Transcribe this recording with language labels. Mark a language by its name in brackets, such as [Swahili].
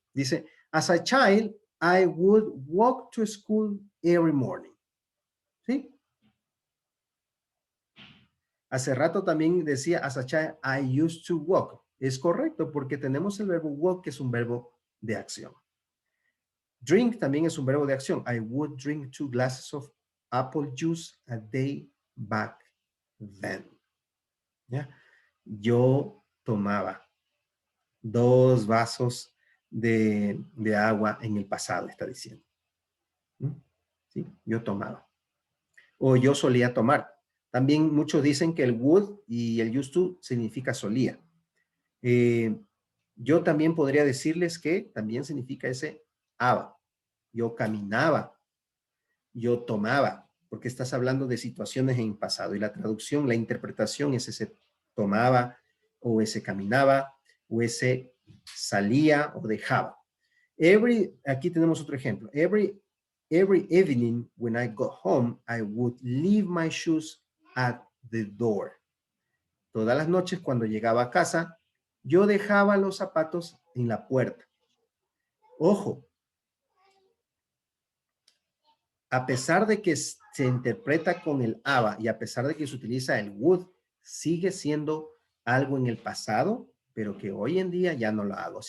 [Spanish] Dice, [English] as a child, I would walk to school every morning. [Spanish] ¿Sí? Hace rato también decía, [English] as a child, I used to walk. [Spanish] Es correcto porque tenemos el verbo walk, que es un verbo de acción. Drink también es un verbo de acción. [English] I would drink 2 glasses of apple juice a day back then. [Spanish] ¿Ya? Yo tomaba 2 vasos de agua en el pasado, está diciendo. ¿Sí? Yo tomaba. O yo solía tomar. También muchos dicen que el would y el used to significa solía. Yo también podría decirles que también significa ese aba. Yo caminaba, yo tomaba, porque estás hablando de situaciones en pasado y la traducción, la interpretación es ese tomaba o ese caminaba o ese salía o dejaba. Aquí tenemos otro ejemplo. [English] Every evening when I got home, I would leave my shoes at the door. [Spanish] Todas las noches cuando llegaba a casa, yo dejaba los zapatos en la puerta. Ojo, a pesar de que se interpreta con el aba y a pesar de que se utiliza el would, sigue siendo algo en el pasado, pero que hoy en día ya no lo hago.